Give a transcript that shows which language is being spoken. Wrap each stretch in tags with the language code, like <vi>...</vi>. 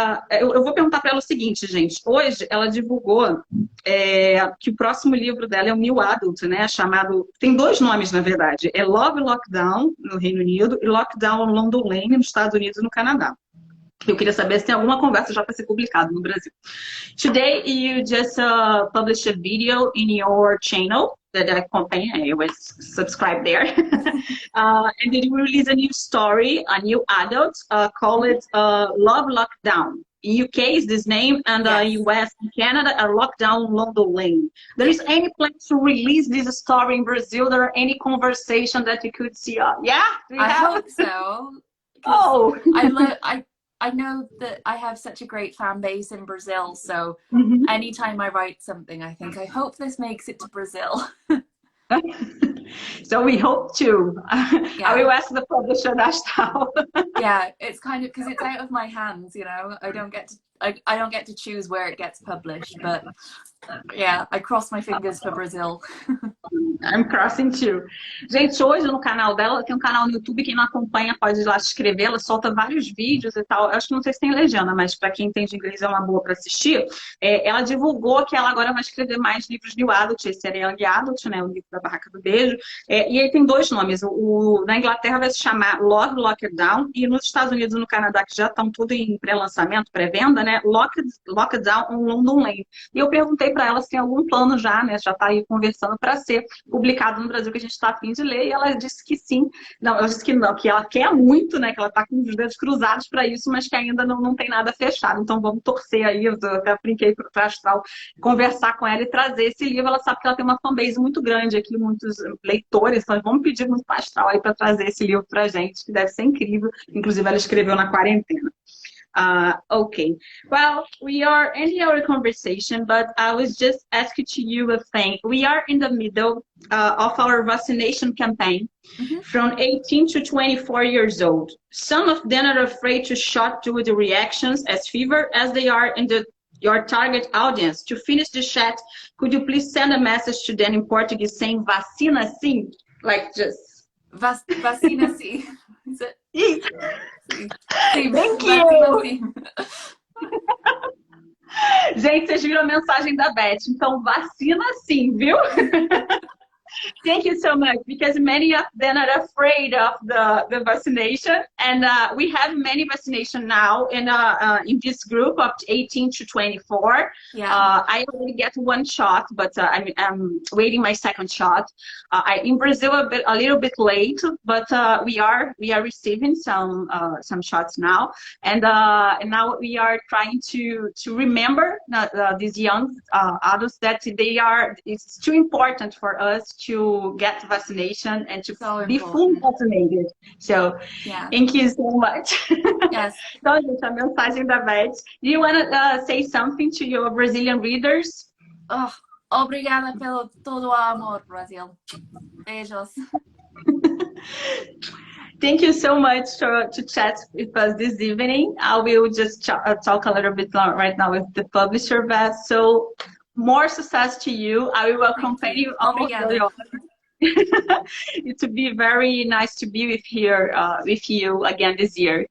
<pt>Eu vou perguntar para ela o seguinte, gente. Hoje ela divulgou que o próximo livro dela é um New Adult, né? Chamado. Tem 2 nomes, na verdade. É Love Lockdown, no Reino Unido, e Lockdown on London Lane, nos Estados Unidos e no Canadá. Eu queria saber se tem alguma conversa já para ser publicado no Brasil.</pt> <en>Today you just published a video in your channel that I accompany. I was subscribed there. And then you release a new story, a new adult, called Love Lockdown. UK is this name, and Yes. US and Canada are Lockdown London Lane. There is any plan to release this story in Brazil? There are any conversation that you could see? Yeah, do you I have? hope so. 'Cause Oh. I know that I have such a great fan base in Brazil, so Mhm. anytime I write something, I think I hope this makes it to Brazil. So we hope to. I Yeah. will ask the publisher Astral. Yeah, it's kind of because it's out of my hands, you know. I don't get to choose where it gets published, but yeah, I cross my fingers for Brazil. I'm crossing too.</en> <pt>Gente, hoje no canal dela, tem um canal no YouTube, quem não acompanha pode ir lá se inscrever, ela solta vários vídeos e tal. Eu acho que não sei se tem legenda, mas para quem entende inglês é uma boa para assistir. Ela divulgou que ela agora vai escrever mais livros New Adult, esse era Young Adult, né, o livro da Barraca do Beijo. E aí tem dois nomes, na Inglaterra vai se chamar Love Lockdown, e nos Estados Unidos e no Canadá, que já estão tudo em pré-lançamento, pré-venda, né, Lockdown on London Lane. E eu perguntei para ela se tem algum plano já, né, já está aí conversando para ser publicado no Brasil que a gente está a fim de ler, e ela disse que sim. Não, ela disse que não, que ela quer muito, né? Que ela está com os dedos cruzados para isso, mas que ainda não tem nada fechado. Então vamos torcer aí, eu até brinquei para a Astral conversar com ela e trazer esse livro. Ela sabe que ela tem uma fanbase muito grande aqui, muitos leitores, então vamos pedir muito para a Astral aí para trazer esse livro para a gente, que deve ser incrível. Inclusive, ela escreveu na quarentena.</pt> <en>Okay. Well, we are ending our conversation, but I was just asking to you a thing. We are in the middle of our vaccination campaign from 18 to 24 years old. Some of them are afraid to shot due to the reactions as fever as they are in your target audience. To finish the chat, could you please send a message to them in Portuguese saying</en> <pt>vacina sim?</pt> <en>Like just...</en> <pt>Vacina sim.</pt> <en>Is it?</en> <pt>Sim.</pt> <en>Thank</en> <pt>Vacina</pt> <en>you!</en> <pt>sim. Gente, vocês viram a mensagem da Beth, então vacina sim, viu?</pt> <en>Thank you so much, because many of them are afraid of the vaccination, and we have many vaccination now in this group of 18 to 24. Yeah. I already get one shot, but I'm waiting my second shot. In Brazil, a little bit late, but we are receiving some shots now, and now we are trying to remember these young adults that it's too important for us to get vaccination and to be fully vaccinated. So, yeah. Thank you so much. Yes.</en> <pt>Então, gente, a mensagem da Beth.</pt> <en>Do you want to say something to your Brazilian readers?</en> <pt>Oh, obrigada pelo todo o amor, Brasil. Beijos.</pt> <en>Thank you so much to chat with us this evening. I will just talk a little bit right now with the publisher, Beth. So, more success to you. I will accompany you all the It would be very nice to be with you again this year.</en>